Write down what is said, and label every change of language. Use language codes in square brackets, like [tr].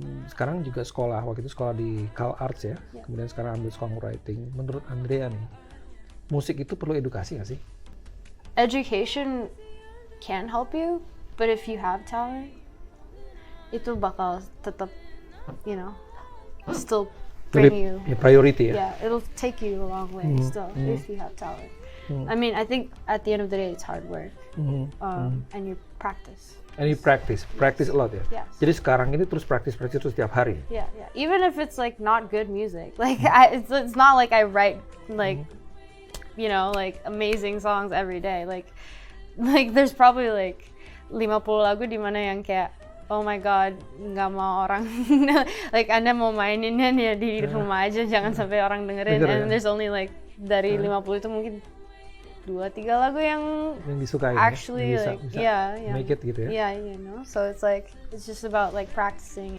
[id] Sekarang juga sekolah, waktu itu sekolah di Cal Arts ya, kemudian sekarang ambil songwriting. Menurut Andrea nih, musik itu perlu edukasi nggak sih? [en] Education can help you, but if you have talent, [id] itu bakal tetap, [en] you know, still bring you. [id] Priority ya. [en] Yeah, it'll take you a long way still if you have talent. I mean, I think at the end of the day it's hard work, and you practice. And you practice a lot ya. Yes. [id] Jadi sekarang ini terus practice terus tiap hari. [en] Yeah. Even if it's like not good music, like it's not like I write like like amazing songs every day. Like there's probably like [id] 50 lagu di mana yang kayak [en] oh my god [id] nggak mau orang like Anda mau maininnya ya di rumah aja jangan sampai orang dengerin. [en] And there's only like [id] dari 50 itu mungkin 2-3 lagu yang disukai [en] actually [id] ya? [en] like yeah make it [id] gitu ya. [en] Yeah, so it's like it's just about like practicing.